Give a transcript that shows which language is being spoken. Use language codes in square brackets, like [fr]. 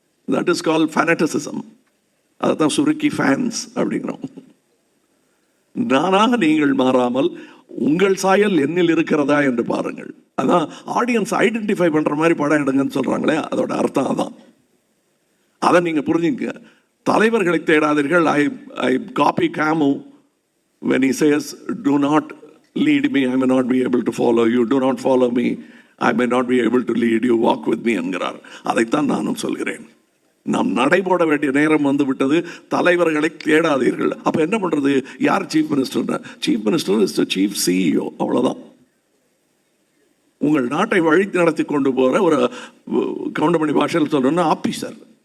[en] That is call fanaticism. [ta] அதுதான் சுருக்கி fans அப்படிங்கிறோம். நானாக நீங்கள் மாறாமல் உங்கள் சாயல் என்னில் இருக்கிறதா என்று பாருங்கள். அதான் ஆடியன்ஸ் ஐடென்டிஃபை பண்ற மாதிரி படம் எடுங்கன்னு சொல்றாங்களே, அதோட அர்த்தம் அதான். அதை நீங்க புரிஞ்சுங்க. தலைவர்களை தேடாதீர்கள். [en] I copy Camus when he says, do not lead me, I may not be able to follow you. Do not follow me, I may not be able to lead you. Walk with me [ta] என்கிறார். அதைத்தான் நானும் சொல்கிறேன். நாம் நடைபோட வேண்டிய நேரம் வந்து விட்டது. தலைவர்களை தேடாதீர்கள். அப்ப என்ன பண்றது? யார் chief minister? [en] Chief minister is the chief CEO. [ta] அவ்வளவுதான். உங்கள் நாட்டை வழி நடத்தி கொண்டு போற ஒரு கவுண்டமணி பாஷையில் சொல்லணும்னா ஆபீசர்.